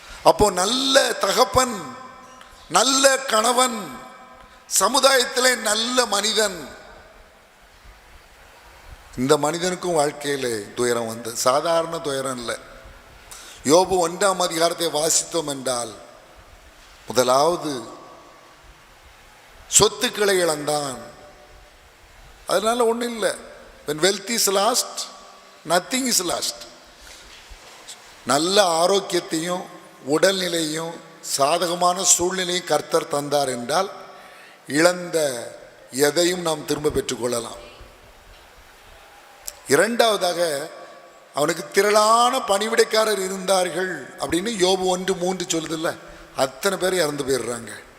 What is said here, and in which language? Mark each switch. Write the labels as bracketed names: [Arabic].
[Tamil] அப்போ நல்ல தகப்பன், நல்ல கணவன், சமுதாயத்திலே நல்ல மனிதன், இந்த மனிதனுக்கும் வாழ்க்கையிலே துயரம் வந்து சாதாரண துயரம் இல்லை. யோபு 1 வாசித்தோம் என்றால் முதலாவது சொத்துக்களை இழந்தான். அதனால ஒன்றும் இல்லை. [English] when wealth is lost, nothing is lost. [Tamil] நல்ல ஆரோக்கியத்தையும் உடல்நிலையும் சாதகமான சூழ்நிலையும் கர்த்தர் தந்தார் என்றால் இழந்த எதையும் நாம் திரும்ப பெற்றுக்கொள்ளலாம். இரண்டாவதாக அவனுக்கு திரளான பணிவிடைக்காரர் இருந்தார்கள் அப்படின்னு யோபு 1:3 சொல்லுதில்ல, அத்தனை பேர் இறந்து போயிடுறாங்க.